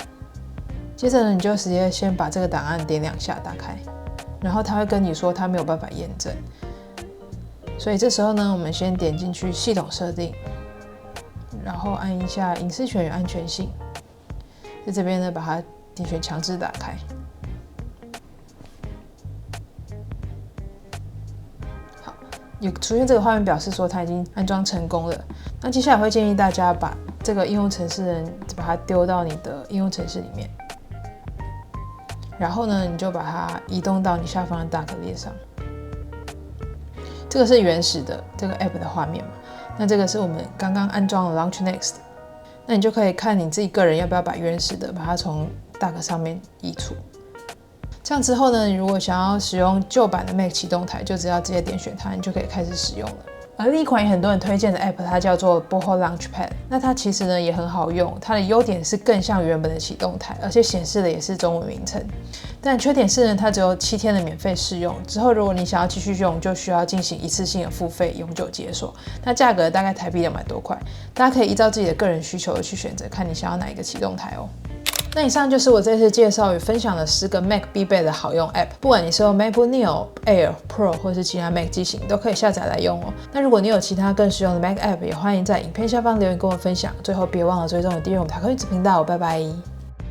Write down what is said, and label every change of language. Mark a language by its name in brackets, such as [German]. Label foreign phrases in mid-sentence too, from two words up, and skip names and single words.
[Chinese] 接着呢，你就直接先把這個檔案點2下打開，然後它會跟你說它沒有辦法驗證，所以這時候呢，我們先點進去系統設定，然後按一下隱私權與安全性，在這邊呢把它點選強制打開。好，有出現這個畫面表示說它已經安裝成功了。那接下来會建議大家把這個應用程式呢，把它丟到你的應用程式裡面。然後呢，你就把它移动到你下方的大格列上。這個是原始的這個 App 的畫面嘛？那這個是我們剛剛安裝的 Launch Next。那你就可以看你自己個人要不要把原始的把它從大格上面移除。這樣之後呢，你如果想要使用舊版的 Mac 啟動台，就只要直接點選它，你就可以開始使用了。而另一款也很多人推薦的 App， 它叫做 Boho Launchpad。那它其實呢也很好用，它的優點是更像原本的啟動台，而且顯示的也是中文名稱。但缺点是呢，它只有7天的免費試用，之後如果你想要繼續用，就需要進行一次性的付費，永久解鎖。那價格大概台幣200多塊，大家可以依照自己的個人需求去選擇，看你想要哪一個啟動台哦。那以上就是我這次介紹與分享的10個 Mac 必備的好用 App， 不管你是用 MacBook Neo、Air、Pro 或是其他 Mac 機型，都可以下載來用哦。那如果你有其他更實用的 Mac App， 也歡迎在影片下方留言跟我分享。最後別忘了追蹤我訂閱我們塔克運子頻道，拜拜。